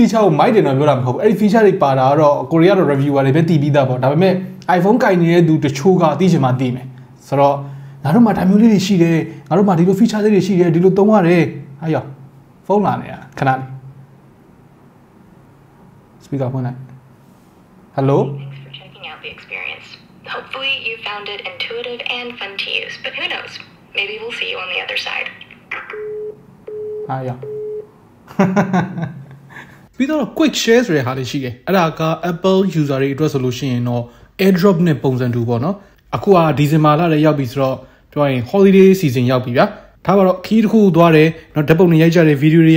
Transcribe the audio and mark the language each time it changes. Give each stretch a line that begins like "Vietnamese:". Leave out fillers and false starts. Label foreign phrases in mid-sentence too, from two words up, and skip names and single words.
Burmese: feature ကိုမိုက်တယ်နော်ပြောတာမဟုတ်ဘူးအဲ့ဒီ feature တွေပါတာကတော့ကိုရီးယားတော့ reviewer တွေပဲတည်ပြီးသားပေါ့ဒါပေမဲ့ iPhone ကင်နေတဲ့သူတချို့ကသိချင်မှသိမယ်ဆိုတော့ငါတို့မှာဒါမျိုးလေးတွေရှိတယ်ငါတို့မှာဒီလို feature လေးတွေရှိတယ်ဒီလိုသုံးရတယ်ဟာရောဖုန်းလာနေတာခဏလေး speaker ဖွင့်လိုက် hello
English: the experience. Hopefully you found it intuitive and fun to use, but who knows? Maybe we'll see you on the other side. Yeah.
Burmese: ပြီးတော့
English: quick share
Burmese: ဆိုတဲ့ဟာလေးရှိတယ်အဲ့ဒါက
English: Apple user
Burmese: တွေအတွက်ဆိုလို့ရှိရင်တော့ AirDrop နဲ့ပုံစံတူပေါ့နော်အခုကဒီဇင်ဘာလလည်းရောက်ပြီဆိုတော့ပြောရင်
English: holiday season
Burmese: ရောက်ပြီဗျာဒါပါတော့ခီးတစ်ခုသွားတယ်နော်ဓာတ်ပုံတွေရိုက်ကြတယ်ဗီဒီယိုတွေရို